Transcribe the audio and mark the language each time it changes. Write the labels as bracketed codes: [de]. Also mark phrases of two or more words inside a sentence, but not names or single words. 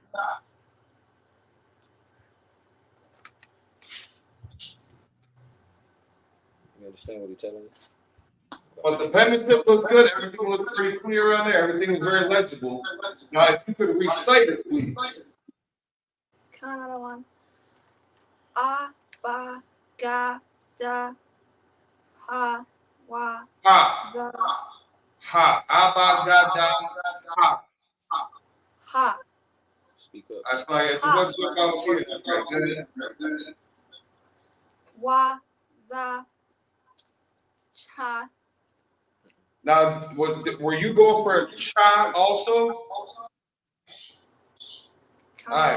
[en] You understand what he's telling me? But the penmanship looks good. Everything looks pretty clear on there. Everything is very legible. Now, if you could recite it, please. Another one. [ar] أ ب ج د, ه و, Ha. za. Ha. Abagada. Ha. Ha. [en] Speak up. That's like it's what's what I was here. [ar] و ز چ. [en] Now, were you going for a cha also? All right.